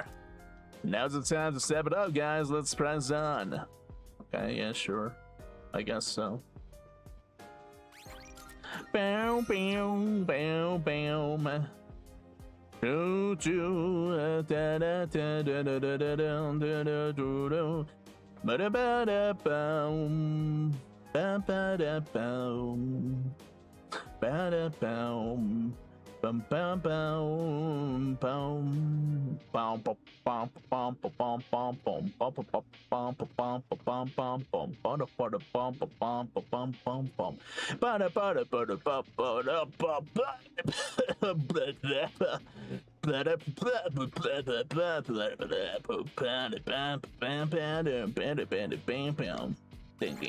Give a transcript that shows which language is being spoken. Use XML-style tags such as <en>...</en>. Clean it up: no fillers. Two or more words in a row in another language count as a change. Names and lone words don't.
<en>Now's the time to step it up, guys. Let's press on. Okay, yeah, sure. I guess so. Bow, bow, bow, bow. Do, do, da, da, da, da, da, da, da, da, da, do, do. Ba da ba da boom. Ba ba da boom. Ba da boom. Bum bum bum bum bum bum bum bum bum bum bum bum bum bum bum bum bum bum bada bada bum bum bum bum bum bada bada bada bada bada thinking.</en>